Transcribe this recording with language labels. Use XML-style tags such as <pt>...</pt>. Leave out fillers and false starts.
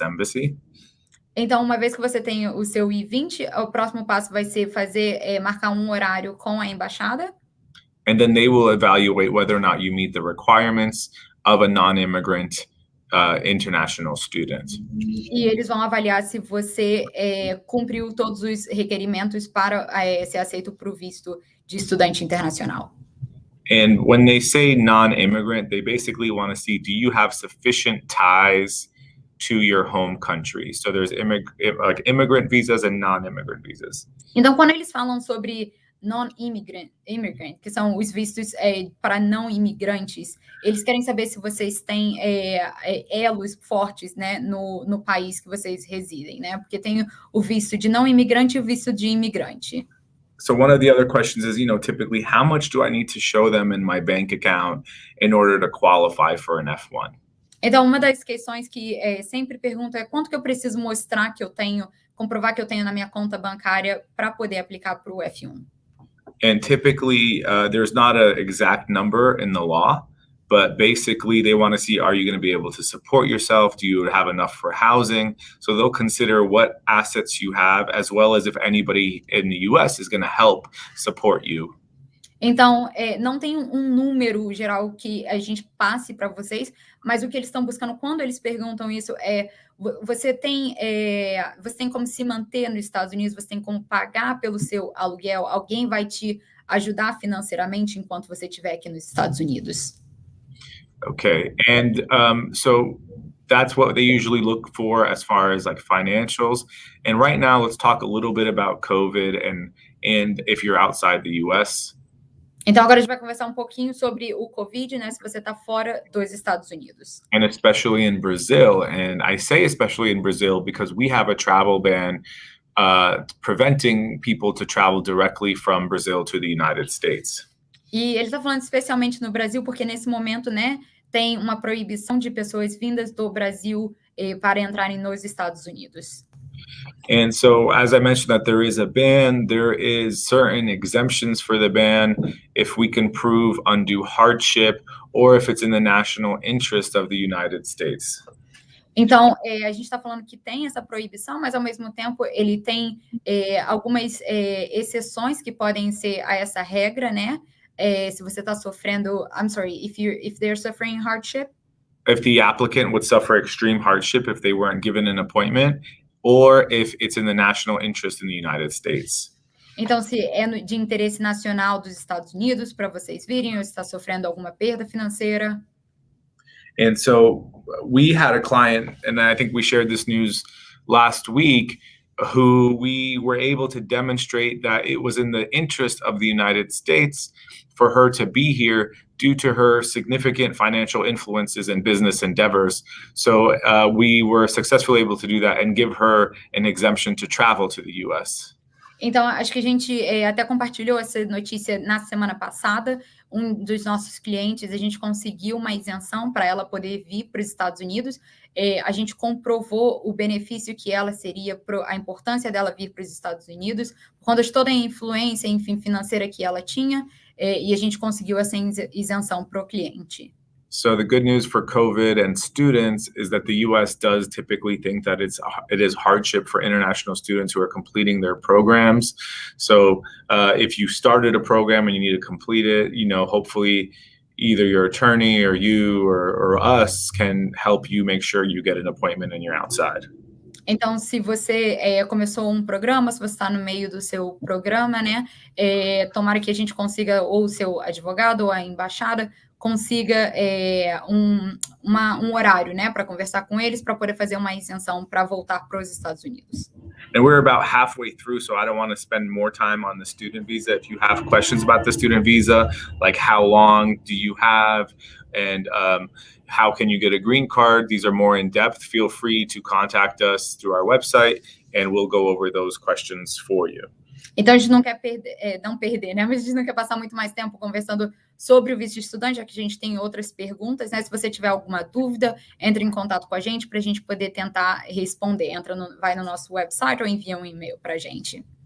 <en>Embassy.</en> <pt>Então, uma vez que você tem o seu I-20, o próximo passo vai ser marcar um horário com a embaixada.</pt> <en>And then they will evaluate whether or not you meet the requirements of a non-immigrant international student.</en> <pt>E eles vão avaliar se você cumpriu todos os requerimentos para ser aceito para o visto de estudante internacional.</pt> <en>And when they say non-immigrant, they basically want to see, do you have sufficient ties to your home country? So there's immigrant visas and non-immigrant visas.</en> <pt>Então, quando eles falam sobre non-immigrant, que são os vistos para não imigrantes, eles querem saber se vocês têm elos fortes, né, no país que vocês residem, né? Porque tem o visto de não imigrante e o visto de imigrante.</pt> <en>So one of the other questions is, typically, how much do I need to show them in my bank account in order to qualify for an F1?</en> <pt>Então, uma das questões que sempre pergunto é quanto que eu preciso mostrar que eu tenho, comprovar que eu tenho na minha conta bancária para poder aplicar para o F1.</pt> <en>And typically, there's not an exact number in the law, but basically they want to see, are you going to be able to support yourself? Do you have enough for housing? So they'll consider what assets you have, as well as if anybody in the US is going to help support you.</en> <pt>Então, não tem um número geral que a gente passe para vocês, mas o que eles estão buscando quando eles perguntam isso você tem como se manter nos Estados Unidos, você tem como pagar pelo seu aluguel, alguém vai te ajudar financeiramente enquanto você estiver aqui nos Estados Unidos.</pt> <en>Okay, and so that's what they usually look for as far as like financials. And right now, let's talk a little bit about COVID and if you're outside the US.</en> <pt>Então, agora a gente vai conversar um pouquinho sobre o COVID, né, se você está fora dos Estados Unidos.</pt> <en>And especially in Brazil, and I say especially in Brazil because we have a travel ban preventing people to travel directly from Brazil to the United States.</en> <pt>E ele está falando especialmente no Brasil, porque nesse momento, né, tem uma proibição de pessoas vindas do Brasil para entrarem nos Estados Unidos.</pt> <en>And so, as I mentioned that there is a ban, there is certain exemptions for the ban if we can prove undue hardship or if it's in the national interest of the United States.</en> <pt>Então, a gente está falando que tem essa proibição, mas ao mesmo tempo ele tem algumas exceções que podem ser a essa regra, né? Se você está sofrendo,</pt> <en>if they're suffering hardship. If the applicant would suffer extreme hardship if they weren't given an appointment, or if it's in the national interest in the United States.</en> <pt>Então, se é de interesse nacional dos Estados Unidos para vocês virem, ou está sofrendo alguma perda financeira.</pt> <en>And so we had a client, and I think we shared this news last week, who we were able to demonstrate that it was in the interest of the United States for her to be here due to her significant financial influences and business endeavors. So we were successfully able to do that and give her an exemption to travel to the US.</en> <pt>Então, acho que a gente até compartilhou essa notícia na semana passada. Um dos nossos clientes, a gente conseguiu uma isenção para ela poder vir para os Estados Unidos. A gente comprovou o benefício que ela seria, a importância dela vir para os Estados Unidos, por conta de toda a influência, enfim, financeira que ela tinha, e a gente conseguiu essa isenção para o cliente.</pt> <en>So the good news for COVID and students is that the U.S. does typically think that it is hardship for international students who are completing their programs. So if you started a program and you need to complete it, hopefully either your attorney or you or us can help you make sure you get an appointment and you're outside.</en> <pt>Então, se você começou um programa, se você está no meio do seu programa, né, tomara que a gente consiga, ou o seu advogado ou a embaixada, consiga um horário, né, para conversar com eles, para poder fazer uma isenção para voltar para os Estados Unidos.</pt> <en>And we're about halfway through, so I don't want to spend more time on the student visa. If you have questions about the student visa, like how long do you have, and how can you get a green card, these are more in depth. Feel free to contact us through our website, and we'll go over those questions for you.</en> <pt>Então, a gente não quer perder, né? Mas a gente não quer passar muito mais tempo conversando sobre o visto de estudante, já que a gente tem outras perguntas, né? Se você tiver alguma dúvida, entre em contato com a gente para a gente poder tentar responder. Vai no nosso website ou envia um e-mail para a gente.</pt>